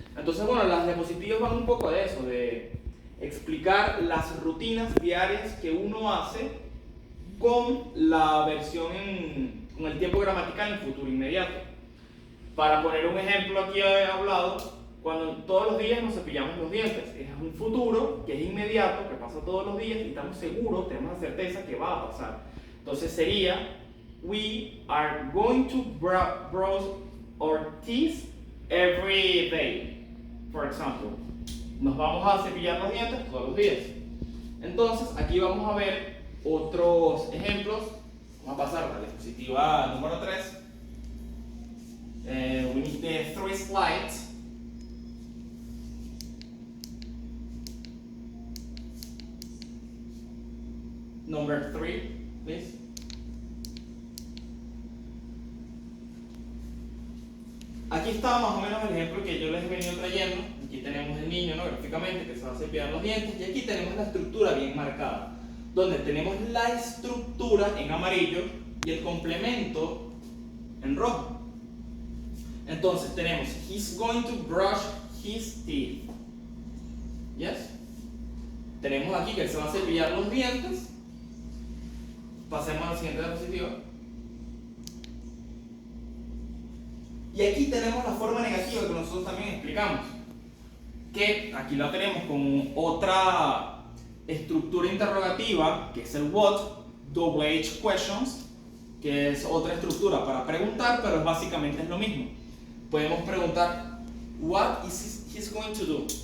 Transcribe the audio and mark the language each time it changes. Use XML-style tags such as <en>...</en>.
<es>Entonces, bueno, las diapositivas van un poco de eso, de explicar las rutinas diarias que uno hace con la versión con el tiempo gramatical en futuro inmediato. Para poner un ejemplo aquí hablado, cuando todos los días nos cepillamos los dientes, es un futuro que es inmediato, que pasa todos los días y estamos seguros, tenemos la certeza que va a pasar. Entonces sería,</es> <en>we are going to brush our teeth every day. For example,</en> <es>nos vamos a cepillar los dientes todos los días. Entonces aquí vamos a ver otros ejemplos. Vamos a pasar a la diapositiva número 3.</es> <en>We need the 3 slides. Number 3, please.</en> <es>Aquí está más o menos el ejemplo que yo les he venido trayendo. Aquí tenemos el niño, ¿no? Gráficamente, que se va a cepillar los dientes. Y aquí tenemos la estructura bien marcada, donde tenemos la estructura en amarillo y el complemento en rojo. Entonces tenemos,</es> <en>he's going to brush his teeth. Yes.</en> <es>Tenemos aquí que él se va a cepillar los dientes. Pasemos a la siguiente diapositiva. Y aquí tenemos la forma negativa que nosotros también explicamos, que aquí lo tenemos con otra estructura interrogativa, que es el what,</es> <en>double H questions,</en> <es>que es otra estructura para preguntar, pero básicamente es lo mismo. Podemos preguntar,</es> <en>what is he going to do?</en>